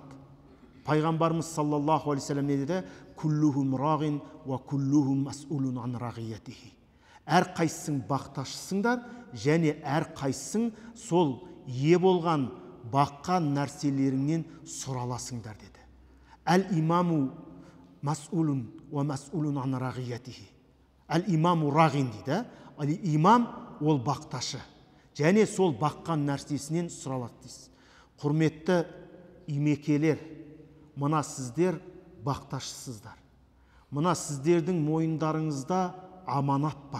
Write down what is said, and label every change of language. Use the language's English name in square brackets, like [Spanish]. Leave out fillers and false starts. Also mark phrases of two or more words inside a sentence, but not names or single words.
[Arabic] Пайғамбарымыз صلى الله عليه وسلم [Kazakh] не деді? [Arabic] كلكم راع وكلكم مسؤول عن رعيته. [Kazakh] Әр қайсың бақташысыңдар, және әр қайсың сол ие болған баққан нәрселеріңнен сұраласыңдар деді. [Arabic] الإمام مسؤول ومسؤول عن رعيته. الإمام راع дейді. [Kazakh] Имам ол бақташы, және сол баққан нәрсесінен сұралады дейсіз. Құрметті имекелер, мына сіздер бақташысыздар. Мына сіздердің мойындарыңызда аманат бар.